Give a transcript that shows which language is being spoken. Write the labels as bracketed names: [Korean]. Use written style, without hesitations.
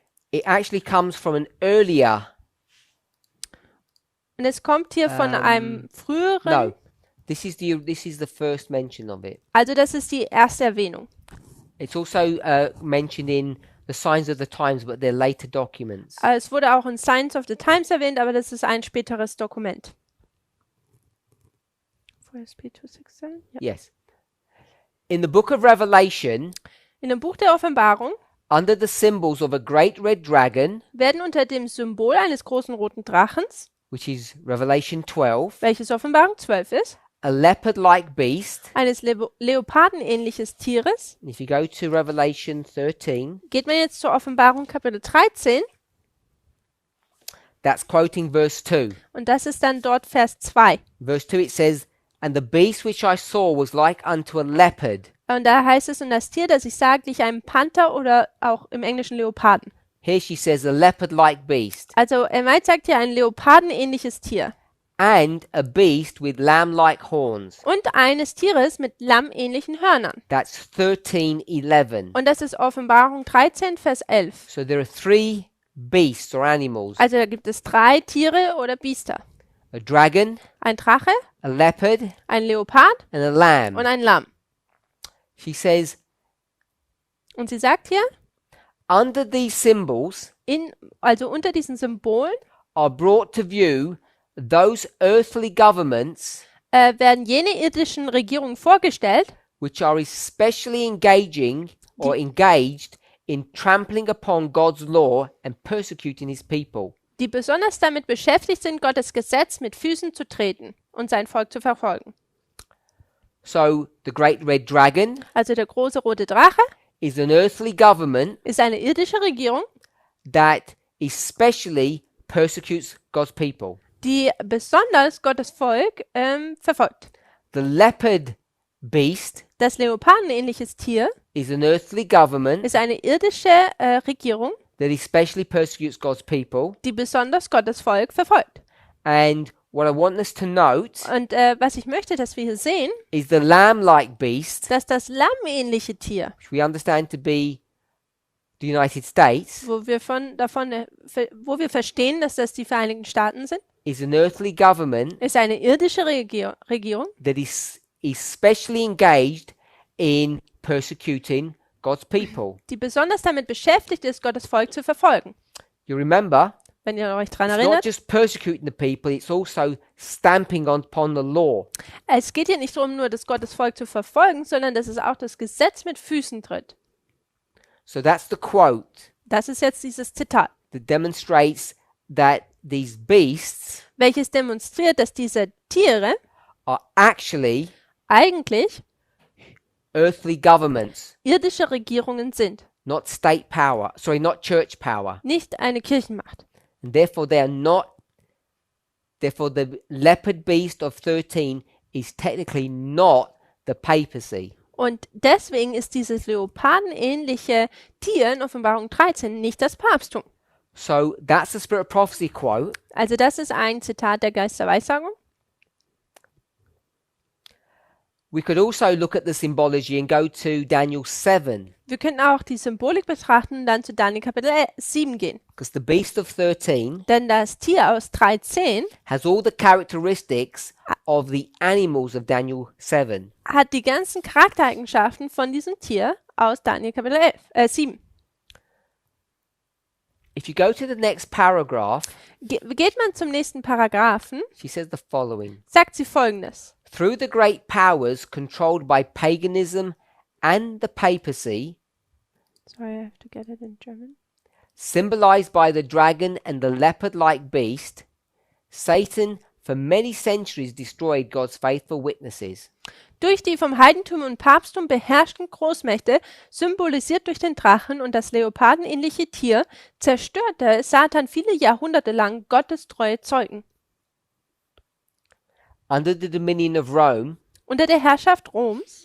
[English] It actually comes from an earlier. [German] Und es kommt hier von einem früheren. [English] No, this is the first mention of it. [German] Also das ist die erste Erwähnung. [English] It's also mentioned in the Signs of the Times, but they're later documents. [German] Es wurde auch in Signs of the Times erwähnt, aber das ist ein späteres Dokument. 4SP267? Ja. [English] Yes. In the book of Revelation, [German] In dem Buch der Offenbarung [English] under the symbols of a great red dragon, [German] werden unter dem Symbol eines großen roten Drachens, [English] which is Revelation 12, [German] welches Offenbarung 12 ist, [English] a leopard-like beast. [German] eines Leopardenähnliches Tieres. [English] And if you go to Revelation 13, [German] Geht man jetzt zur Offenbarung Kapitel 13 [English] that's quoting verse 2. [German] und das ist dann dort Vers 2. [English] Verse 2 it says, and the beast which I saw was like unto a leopard. [German] Und da heißt es, und das Tier, das ich sah, glich einem Panther oder auch im Englischen Leoparden. [English] Here she says a leopard-like beast. [German] Also White sagt hier ein Leopardenähnliches Tier. [English] And a beast with lamb-like horns. [German] Und eines Tieres mit lammähnlichen Hörnern. [English] That's 13:11. [German] Und das ist Offenbarung 13, Vers 11. [English] So there are three beasts or animals. [German] Also da gibt es 3 Tiere oder Biester. [English] A dragon, [German] Ein Drache, [English] a leopard, [German] ein Leopard [English] and a lamb. [German] und ein Lamm. [English] She says, [German] Und sie sagt hier, [English] under these symbols [German] also unter diesen Symbolen [English] are brought to view those earthly governments [German] werden jene irdischen Regierungen vorgestellt, [English] which are especially engaging or engaged in trampling upon God's law and persecuting his people. [German] die besonders damit beschäftigt sind, Gottes Gesetz mit Füßen zu treten und sein Volk zu verfolgen. [English] So the great red dragon [German] Also der große rote Drache [English] is an earthly government [German] ist eine irdische Regierung, [English] that especially persecutes God's people. [German] die besonders Gottes Volk verfolgt. [English] The leopard beast [German] Das leopardenähnliches Tier [English] is an earthly government [German] ist eine irdische Regierung, [English] that especially persecutes God's people. [German] die besonders Gottes Volk verfolgt. [English] And what I want us to note [German] Und was ich möchte, dass wir hier sehen, [English] is the lamb-like beast, [German] dass das lammähnliche Tier, [English] which we understand to be the United States, [German] wo wir verstehen, dass das die Vereinigten Staaten sind, [English] is an earthly government [German] ist eine irdische Regierung, [English] that is especially engaged in persecuting God's people. [German] die besonders damit beschäftigt ist, Gottes Volk zu verfolgen. [English] You remember, [German] Wenn ihr euch daran [English] it's not [German] erinnert, [English] just persecuting the people, it's also stamping upon the law. [German] es geht hier nicht darum, nur das Gottes Volk zu verfolgen, sondern dass es auch das Gesetz mit Füßen tritt. [English] So that's the quote [German] Das ist jetzt dieses Zitat, [English] that demonstrates that these beasts [German] welches demonstriert, dass diese Tiere [English] are actually [German] eigentlich [English] earthly governments, [German] irdische Regierungen sind, [English] not state power, not church power. [German] nicht eine Kirchenmacht. [English] And therefore therefore the leopard beast of 13 is technically not the papacy. [German] Und deswegen ist dieses leopardenähnliche Tier in Offenbarung 13 nicht das Papsttum. [English] So that's the Spirit of Prophecy quote. [German] Also das ist ein Zitat der Geist der Weissagung. [English] We could also look at the symbology and go to Daniel 7, [German] Wir können auch die Symbolik betrachten und dann zu Daniel Kapitel 7 gehen. [English] because the beast of 13 [German] Denn das Tier aus 13 [English] has all the characteristics of the animals of Daniel 7. [German] hat die ganzen Charaktereigenschaften von diesem Tier aus Daniel Kapitel 7. [English] If you go to the next paragraph, [German] Geht man zum nächsten Paragraphen, [English] she says the following. [German] sagt sie folgendes. [English] Through the great powers controlled by paganism and the papacy, Sorry, I have to get it in German. symbolized by the dragon and the leopard-like beast, Satan for many centuries destroyed God's faithful witnesses. [German] Durch die vom Heidentum und Papsttum beherrschten Großmächte, symbolisiert durch den Drachen und das leopardenähnliche Tier, zerstörte Satan viele Jahrhunderte lang Gottes treue Zeugen. [English] Under the dominion of Rome, [German] Unter der Herrschaft Roms